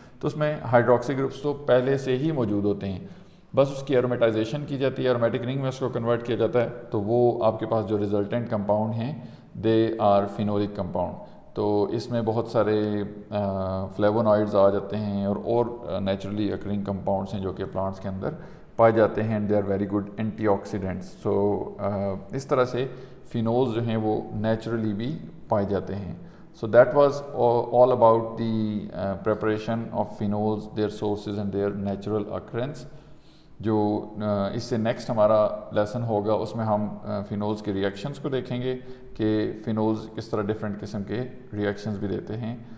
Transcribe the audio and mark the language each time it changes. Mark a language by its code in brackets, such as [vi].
[ur] تو اس میں hydroxy groups تو پہلے سے ہی موجود ہوتے ہیں، بس اس کی ایرومیٹائزیشن کی جاتی ہے، ایرومیٹک رنگ میں اس کو کنورٹ کیا جاتا ہے، تو وہ آپ کے پاس جو ریزلٹنٹ کمپاؤنڈ ہیں [en] They are phenolic compound. [ur] تو اس میں بہت سارے فلیوونوائڈز آ جاتے ہیں اور نیچرلی اکرنگ کمپاؤنڈس ہیں جو کہ پلانٹس کے اندر پائے جاتے ہیں، [en] And they are very good antioxidants. [ur] سو اس طرح سے فینولز جو ہیں وہ نیچرلی بھی پائے جاتے ہیں. [en] So that was all about the preparation of phenols, their sources and their natural occurrence. [ur] جو اس سے نیکسٹ ہمارا لیسن ہوگا اس میں ہم فینولز کے ریئیکشنز کو دیکھیں گے کہ فینولز کس طرح ڈفرینٹ قسم کے ریئیکشنز بھی دیتے ہیں.